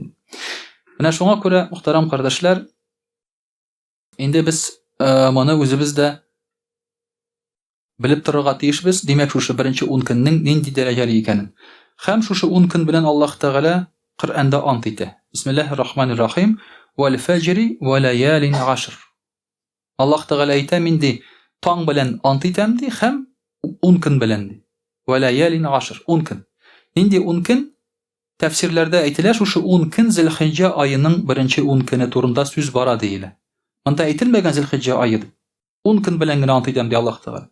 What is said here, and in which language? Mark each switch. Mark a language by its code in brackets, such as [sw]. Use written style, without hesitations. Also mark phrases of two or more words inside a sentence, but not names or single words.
[tt] Менә шуңа күрә, мөхтәрәм кардәшләр, инде без моны үзебез дә белеп торырга тиешбез. Димәк, шушы 1-нче 10 көннең нинди дәрәҗәле икәнен. Һәм шушы 10 көн белән Аллаһ Тәгалә Коръәндә ант итә. [ar] بسم الله الرحمن الرحيم والفجر وليال عشر. [tt] Аллаһ Тәгалә әйтә, мин ди таң белән ант итәм ди, һәм 10 көн белән ди. [ar] وليال عشر, [tt] 10 көн. Нинди 10 көн? Тәфсирләрдә әйтелә, шушы 10 көн Зилхиҗҗә аеның 1-нче 10 көне турында сүз бара диелә. Монда әйтелмәгән Зилхиҗҗә ае. 10 көн белән генә ант итәм ди Аллаһ Тәгалә.